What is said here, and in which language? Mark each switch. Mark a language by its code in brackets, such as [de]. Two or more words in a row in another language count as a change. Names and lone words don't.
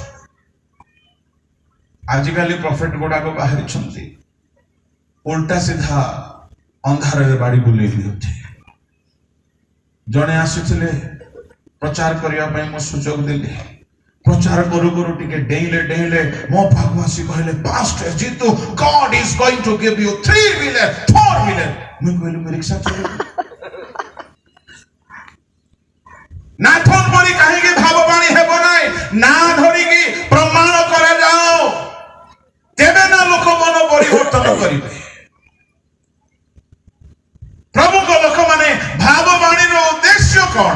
[or] ଆଜିକାଲି ପ୍ରଫେଟ ଗୁଡାକ ବାହାରିଛନ୍ତି ଉଲ୍ଟା ସିଧା ଅନ୍ଧାରରେ ବାଡ଼ି ବୁଲେଇ ଦିଅନ୍ତି। ଜଣେ ଆସିଥିଲେ ପ୍ରଚାର କରିବା ପାଇଁ, ମୁଁ ସୁଯୋଗ ଦେଲି। ପ୍ରଚାର କରୁ କରୁ ଟିକେ ଡେଇଁଲେ ମୋ ପାଖକୁ ଆସି କହିଲେ, ପାଷ୍ଟର ଜିତୁ, [en] God is going to give you 3 wheeler 4 wheeler। [or] ମୁଁ କହିଲି ମୁଁ ରିକ୍ସା ଚଲେଇବି। ନାଥନ ପରି କାହିଁକି ଭାବବାଣୀ ହେବ ନାହିଁ? ନା ଧରିକି ପ୍ରମାଣ କରାଯାଉ, ତେବେ ନା ଲୋକ ମନ ପରିବର୍ତ୍ତନ କରିବେ। ପ୍ରଭୁଙ୍କ ଲୋକମାନେ ଭାବବାଣୀର ଉଦ୍ଦେଶ୍ୟ କଣ?